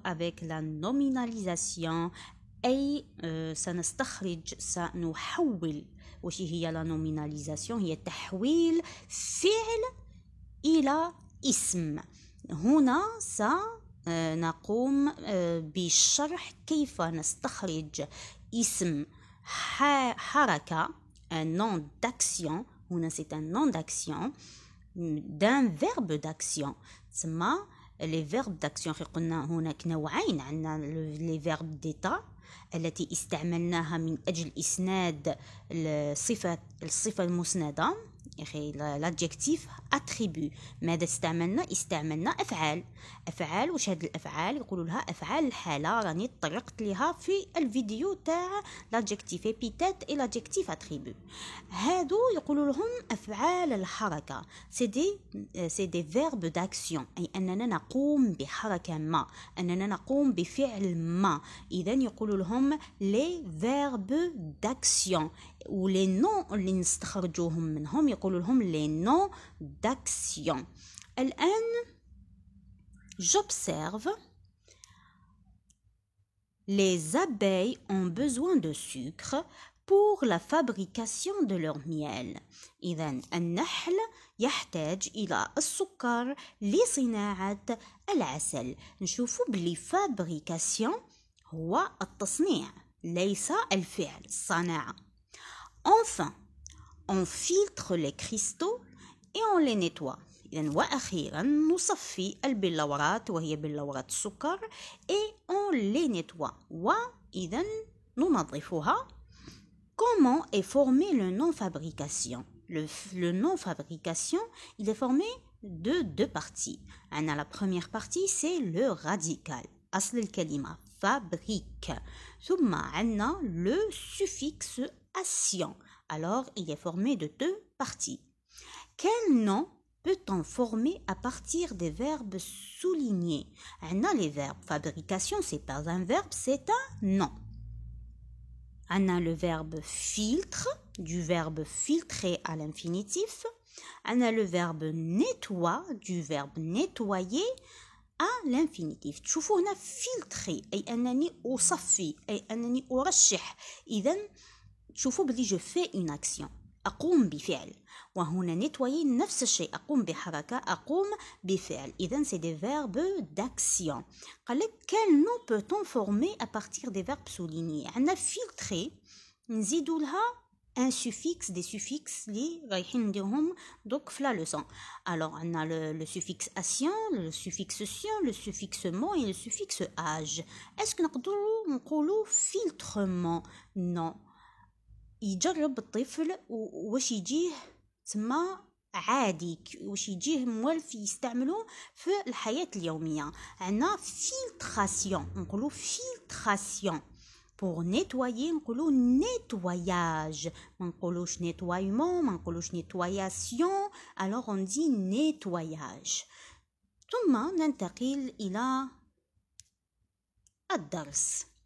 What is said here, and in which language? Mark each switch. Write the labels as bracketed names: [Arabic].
[French] Avec la nominalisation [Arabic] أي سنحول. وش هي la nominalisation؟ هي تحويل فعل إلى اسم. هنا سنقوم بشرح كيف نستخرج اسم حركة [French] un nom d'action. هنا c'est un nom d'action d'un verbe d'action. [Arabic] ثم [French] les verbes d'action [Arabic] قلنا هناك نوعين. عندنا [French] les verbes d'état [Arabic] التي استعملناها من أجل إسناد الصفة المسندة [French] l'adjectif attribut. [Arabic] ماذا استعملنا أفعال. وش هاد الأفعال؟ يقولوا لها أفعال الحالة، راني طرقت لها في الفيديو تاع [French] l'adjectif épithète et l'adjectif attribut. [Arabic] هادو يقولوا لهم أفعال الحركة. [French] c'est des verbes d'action، [Arabic] أي أننا نقوم بحركة ما، أننا نقوم بفعل ما. إذا يقولوا لهم [French] les verbes d'action. [Arabic] ولي نون اللي نستخرجوهم منهم يقولوا لهم [French] les noms d'action. الآن j'observe les abeilles ont besoin de sucre pour la fabrication de leur miel. [Arabic] إذن النحل يحتاج إلى السكر لصناعة العسل. نشوفوا بلي fabrication هو التصنيع ليس الفعل، الصناعة. [French] Enfin, on filtre les cristaux et on les nettoie. [Arabic] إذن وأخيرا نصفي البلورات وهي بلورات السكر [French] et on les nettoie. [Arabic] وإذن ننظفها. [French] Comment est formé le nom fabrication? Le nom fabrication, il est formé de deux parties. La première partie, c'est le radical. [Arabic] أصل الكلمة fabrique. [French] ثم عندنا le suffixe ation. Alors, il est formé de deux parties. Quel nom peut-on former à partir des verbes soulignés? Les verbes fabrication, c'est pas un verbe, c'est un nom. On a le verbe filtre, du verbe filtrer à l'infinitif. On a le verbe nettoie, du verbe nettoyer à l'infinitif. [Arabic] تشوفوا هنا filtrer أي أنني أصفي، أي أنني أرشح. إذن شوفوا بلي [French] je fais une action، [Arabic] أقوم بفعل. وهنا nettoyer نفس الشيء، أقوم بحركة، أقوم بفعل. [French] إذن c'est des verbes d'action. [Arabic] قال لك [French] quel nom peut-on former à partir des verbes soulignés؟ [Arabic] عندنا [French] filtrer [Arabic] نزيدوا لها [French] un suffixe، des suffixes [Arabic] اللي رايحين نديرهم دوك في لا [French] لوسون. alors عندنا le suffixe ation، le suffixe sion، le suffixe mon et le suffixe age. est-ce que [Arabic] نقدروا نقولوا [French] filtrement؟ non. [Arabic] يجرب الطفل واش يجيه تما عادي، واش يجيه موالف يستعملوه في الحياة اليومية. عندنا filtration، نقولوا filtration. pour nettoyer نقولوا nettoyage، ما نقولوش nettoiement، ما نقولوش nettoyation. [French] alors on dit nettoyage. [Arabic] ثم ننتقل إلى الدرس.